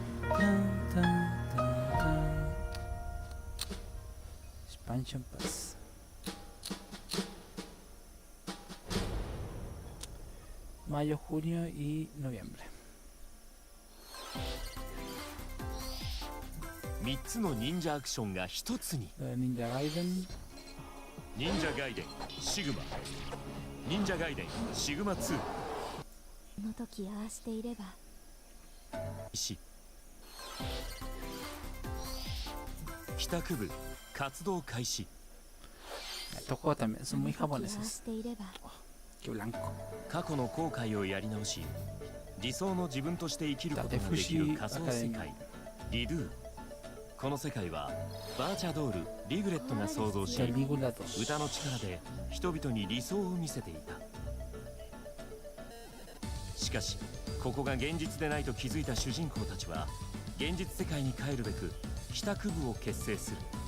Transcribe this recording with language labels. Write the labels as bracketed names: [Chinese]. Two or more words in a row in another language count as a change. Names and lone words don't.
[Spanish] Expansion Pass. mayo, junio y noviembre. [Japanese] 3 つの忍者アクションが1つに。忍者ガイデン、忍者ガイデンシグマ、忍者ガイデンシグマ2。この時ああしていれば。帰宅部活動開始。 [Spanish] Tocó también, son muy japoneses. Qué blanco. [Japanese] 過去の後悔をやり直し、理想の自分として生きることができる仮想世界リドゥ。この世界はバーチャドールリグレットが創造し、歌の力で人々に理想を見せていた。しかしここが現実でないと気づいた主人公たちは現実世界に帰るべく帰宅部を結成する。